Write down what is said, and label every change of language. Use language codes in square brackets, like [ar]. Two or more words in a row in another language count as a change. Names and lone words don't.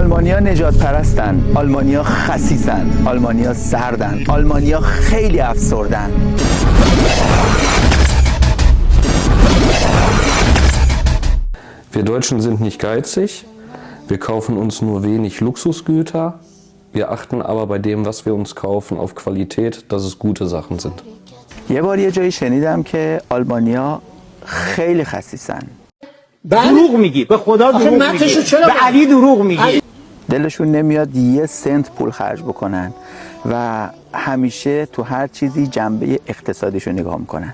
[fa] آلمانیا نجات پرستن، آلمانیا خسیسن، آلمانیا سردن، آلمانیا خیلی افسردن. [de] Wir Deutschen sind nicht geizig, wir kaufen uns nur wenig Luxusgüter, wir achten aber bei dem, was wir uns kaufen, auf Qualität, dass es gute Sachen sind. [fa] یه بار یه جایی شنیدم که آلمانیا خیلی خسیسن. دروغ میگی، به خدا دروغ میگی، به علی دروغ میگی. دلشون نمیاد یه سنت پول خرج بکنن و همیشه تو هر چیزی جنبه اقتصادیشو نگاه میکنن.